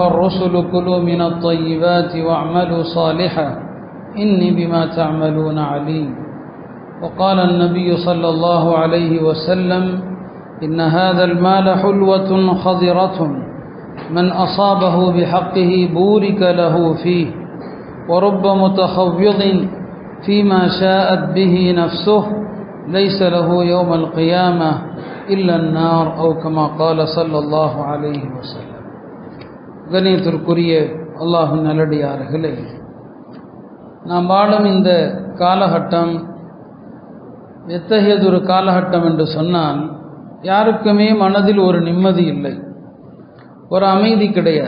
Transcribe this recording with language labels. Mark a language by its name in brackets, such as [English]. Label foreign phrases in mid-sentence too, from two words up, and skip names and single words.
[Arabic] الرسل كلوا من الطيبات واعملوا صالحا إني بما تعملون عليم وقال النبي صلى الله عليه وسلم إن هذا المال حلوة خضرة من أصابه بحقه بورك له فيه ورب متخوض فيما شاءت به نفسه ليس له يوم القيامة إلا النار أو كما قال صلى الله عليه وسلم. [Tamil] கண்ணியத்திற்குரிய அல்லாஹ்வின் நல்லடியார்களே, நாம் வாழும் இந்த காலகட்டம் எத்தகையதொரு காலகட்டம் என்று சொன்னால், யாருக்குமே மனதில் ஒரு நிம்மதி இல்லை, ஒரு அமைதி கிடையாது.